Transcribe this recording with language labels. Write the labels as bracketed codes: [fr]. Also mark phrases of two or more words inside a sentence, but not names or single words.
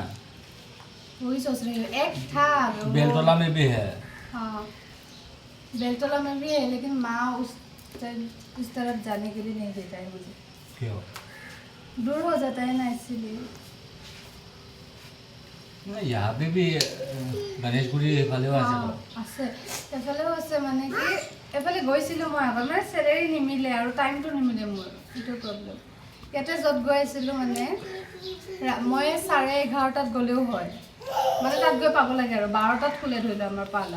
[hi] वही सोच रही हूँ एक था वो- बेलतोला में भी है। हाँ बेलतोला में भी है, लेकिन माँ उस तरफ जाने के लिए नहीं देता है मुझे, क्यों? दूर हो जाता है ना इसीलिए। यहाँ भी [as] গণেশগুৰি এইফালেও আছে অঁ আছে, এফালেও আছে, মানে কি এফালে গৈছিলোঁ মই আগত, মানে চেলেৰি নিমিলে আৰু টাইমটো নিমিলে মোৰ, সেইটো প্ৰব্লেম। ইয়াতে য'ত গৈ আছিলোঁ মানে মই 11:30 গ'লেও হয়, মানে তাত গৈ পাব লাগে আৰু 12টাত খোলে ধৰি লওঁ আমাৰ পাৰ্লাৰ।